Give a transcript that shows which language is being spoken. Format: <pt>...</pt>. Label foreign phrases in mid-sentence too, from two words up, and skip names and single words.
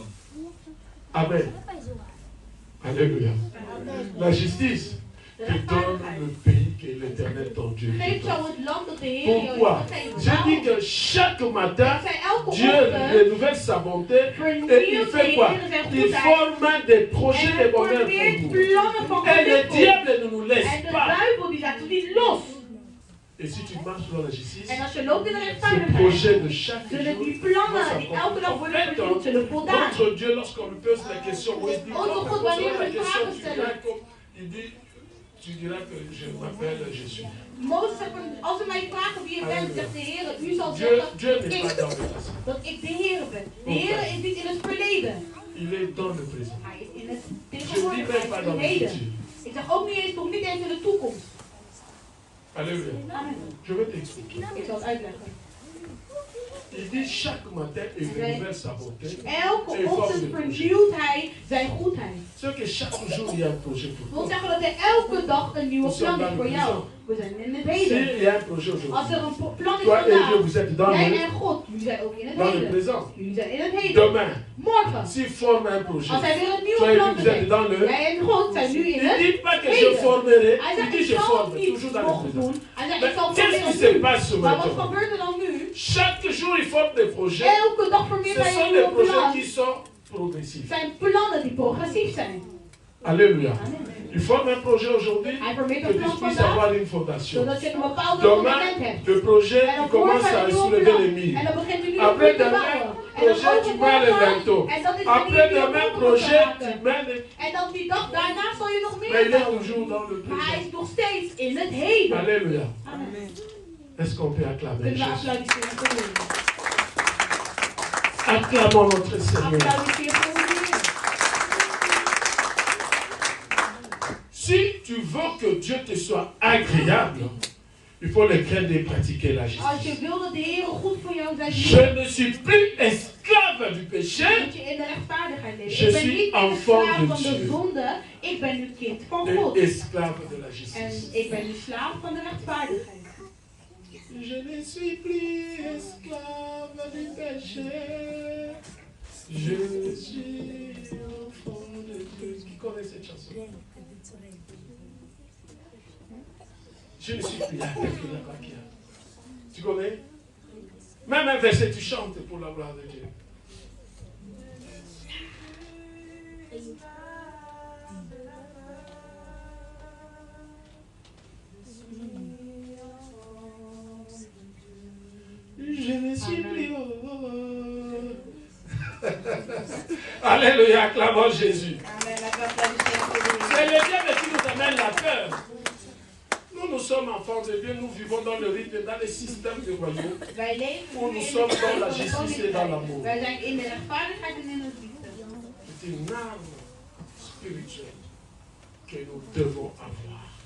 <fr>Amen. Alléluia. La justice</fr> <nl>De</nl> <fr>te donne</fr> <nl>rechtvaardigheid.</nl> <fr>le pays que l'Éternel ton Dieu te</fr> <nl>Geef</nl> <fr>donne.</fr> <nl>jou het land dat de Heer jou</nl> <fr>Pourquoi?</fr> <nl>heeft</nl> <fr>Je dis</fr> <nl>gegeven.</nl> <fr>que chaque matin,</fr> <nl>Ik zei elke</nl> <fr>Dieu</fr> <nl>ochtend</nl> <fr>renouvelle sa bonté et il</fr> <nl>vernieuwt de</nl> <fr>fait quoi?</fr> <nl>Heer zijn</nl> <fr>Il</fr> <nl>goedheid.</nl> <fr>forme des projets</fr> <nl>En</nl> <fr>de</fr> <nl>hij</nl> <fr>bonheur</fr> <nl>formeert</nl> <fr>pour nous.</fr> <nl>plannen van</nl> <fr>Et le</fr> <nl>geluk.</nl> <fr>diable ne nous</fr> <nl>En</nl> <fr>laisse</fr> <nl>de</nl> <fr>pas.</fr> <nl>duivel die laat ons niet los.</nl> <fr>Et si tu marches dans la justice,</fr> <nl>En als je loopt in de</nl> <fr>ce</fr> <nl>rechtvaardigheid,</nl> <fr>projet de chaque</fr> <nl>zullen</nl> <fr>jour,</fr> <nl>die plannen die elke dag worden vernieuwd, zullen voldaan.</nl> <fr>notre Dieu, lorsqu'on lui pose la question, où est-ce qu'il</fr> <nl>Onze God, wanneer we vragen stellen,</nl> <fr>il dit, tu diras que je m'appelle Jésus.</fr> <nl>Mozes zegt van, als ze mij vragen wie je bent, zegt de Heer, u zal</nl> <fr>Dieu,</fr> <nl>zeggen</nl> <fr>Dieu n'est pas</fr> <nl>ik,</nl> <fr>dans le passé.</fr> <nl>dat ik de Heer ben. De Heer is niet in het verleden.</nl> <fr>Il est dans le présent.</fr> <nl>Hij is in het</nl> <fr>Je ne dis</fr> <nl>tegenwoordig,</nl> <fr>même</fr> <nl>hij</nl> <fr>pas</fr> <nl>is in</nl> <fr>dans</fr> <nl>het</nl> <fr>le</fr> <nl>heden.</nl> <fr>futur.</fr> <nl>Ik zeg ook niet eens, nog niet eens in de toekomst.</nl> <fr>Alléluia. Amen. Je vais t'expliquer.</fr> <nl>Ik zal het uitleggen.</nl> <fr>Il dit chaque matin, il renouvelle sa bonté.</fr> <nl>Elke ochtend vernieuwt hij zijn goedheid.</nl> <fr>C'est que chaque jour, il y a un projet pour</fr> <nl>Dat wil</nl> <fr>toi.</fr> <nl>zeggen dat er elke dag een nieuwe plan is voor jou. We zijn in het heden.</nl> <fr>S'il y a un projet</fr> <nl>Als</nl> <fr>aujourd'hui,</fr> <nl>er een plan is</nl> <fr>toi et Dieu,</fr> <nl>vandaag,</nl> <fr>vous êtes dans</fr> <nl>jij</nl> <fr>le,</fr> <nl>en God, jullie zijn ook in het</nl> <fr>dans le</fr> <nl>heden.</nl> <fr>présent.</fr> <nl>Jullie zijn in het heden.</nl> <fr>Demain,</fr> <nl>Morgen,</nl> <fr>s'il forme un projet,</fr> <nl>als hij weer een nieuwe</nl> <fr>toi et Dieu,</fr> <nl>plan</nl> <fr>vous êtes dans</fr> <nl>bedenkt,</nl> <fr>le.</fr> <nl>jij en God zijn nu in</nl> <fr>Il ne</fr> <nl>het</nl> <fr>dit pas que je</fr> <nl>heden.</nl> <fr>formerai,</fr> <nl>Hij</nl> <fr>il</fr> <nl>zegt,</nl> <fr>dit</fr> <nl>ik</nl> <fr>je</fr> <nl>zal</nl> <fr>forme,</fr> <nl>het niet</nl> <fr>toujours dans le</fr> <nl>nog</nl> <fr>présent.</fr> <nl>doen. Hij zegt,</nl> <fr>Mais</fr> <nl>ik zal</nl> <fr>qu'est-ce qui se</fr> <nl>formeren nu.</nl> <fr>passe ce</fr> <nl>Maar wat</nl> <fr>matin?</fr> <nl>gebeurt er dan nu?</nl> <fr>Chaque jour, il forme des projets.</fr> <nl>Elke dag formeert</nl> <fr>Ce</fr> <nl>hij</nl> <fr>sont</fr> <nl>een</nl> <fr>des</fr> <nl>nieuwe</nl> <fr>projets</fr> <nl>plan.</nl> <fr>qui sont progressifs.</fr> <nl>Het zijn plannen die progressief zijn.</nl> <fr>Alléluia. Amen. Il forme un projet aujourd'hui</fr> <nl>Hij formeert</nl> <fr>que</fr> <nl>een</nl> <fr>tu</fr> <nl>plan</nl> <fr>puisses</fr> <nl>vandaag,</nl> <fr>avoir une fondation.</fr> <nl>zodat je een bepaald fundament</nl> <fr>Demain,</fr> <nl>hebt.</nl> <fr>le projet</fr> <nl>En dan</nl> <fr>il commence</fr> <nl>morgen</nl> <fr>à</fr> <nl>een nieuwe</nl> <fr>soulever</fr> <nl>plan.</nl> <fr>les murs.</fr> <nl>En dan begint u nu</nl> <fr>Après</fr> <nl>opnieuw te</nl> <fr>demain,</fr> <nl>bouwen. En dan</nl> <fr>projet, tu mets les linteaux.</fr> <nl>en dat is</nl> <fr>Après</fr> <nl>die</nl> <fr>demain,</fr> <nl>opnieuw</nl> <fr>projet,</fr> <nl>te</nl> <fr>tu</fr> <nl>maken.</nl> <fr>mets les...</fr> <nl>En dan die dag daarna zal je nog</nl> <fr>Mais</fr> <nl>meer</nl> <fr>il est</fr> <nl>bouwen.</nl> <fr>toujours dans le</fr> <nl>Maar hij</nl> <fr>présent.</fr> <nl>is nog steeds in het heden.</nl> <fr>Alléluia. Amen. Est-ce qu'on peut acclamer</fr> <nl>Kunnen we</nl> <fr>Jésus?</fr> <nl>applaudisseren voor de Heer?</nl> <fr>Acclamons notre Seigneur.</fr> <nl>Applaudisseren voor de Heer.</nl> <fr>Si tu veux que Dieu te soit agréable, il faut le craindre et pratiquer la</fr> <nl>Als je</nl> <fr>justice.</fr> <nl>wil dat de Heer goed voor jou zijn,</nl> <fr>Je ne suis plus esclave du péché</fr> <nl>moet je in de rechtvaardigheid leven.</nl> <fr>Je</fr> <nl>Ik ben</nl> <fr>suis</fr> <nl>niet meer</nl> <fr>enfant</fr> <nl>slaaf</nl> <fr>de</fr> <nl>van de</nl> <fr>Dieu.</fr> <nl>zonde. Ik ben nu kind van</nl> <fr>et</fr> <nl>God.</nl> <fr>esclave de la</fr> <nl>En</nl> <fr>justice.</fr> <nl>ik ben nu slaaf van de rechtvaardigheid.</nl> <fr>Je ne suis plus esclave du péché. Je suis enfant de Dieu. Qui connaît cette chanson? Je ne suis plus là. Tu connais? Même un verset, tu chantes pour la gloire de Dieu. Je ne suis plus. Alléluia, acclamons Jésus. Amen.</fr> <nl>Laten we applaudisseren voor de Heer.</nl> <fr>C'est le diable qui nous amène la peur. nous sommes enfants de Dieu, nous vivons dans le rythme, dans le système du royaume, où nous sommes dans la justice et dans l'amour. C'est une arme spirituelle que nous devons avoir.</fr>